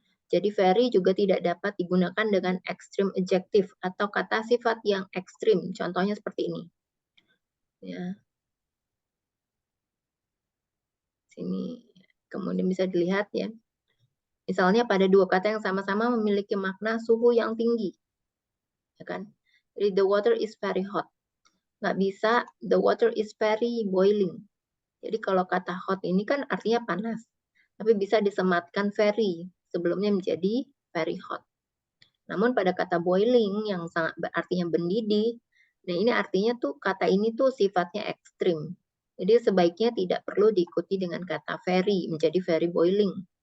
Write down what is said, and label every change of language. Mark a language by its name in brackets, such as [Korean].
[Indonesian] Jadi very juga tidak dapat digunakan dengan extreme adjective atau kata sifat yang ekstrim. Contohnya seperti ini. Ya. Sini kemudian bisa dilihat ya. Misalnya pada dua kata yang sama-sama memiliki makna suhu yang tinggi. Ya kan? [English] Jadi the water is very hot. [Indonesian] Nggak bisa [English] the water is very boiling. [Indonesian] Jadi kalau kata hot ini kan artinya panas. Tapi bisa disematkan very. Sebelumnya menjadi very hot. Namun pada kata boiling yang sangat artinya mendidih, nah ini artinya tuh kata ini tuh sifatnya ekstrim. Jadi sebaiknya tidak perlu diikuti dengan kata very, menjadi very boiling.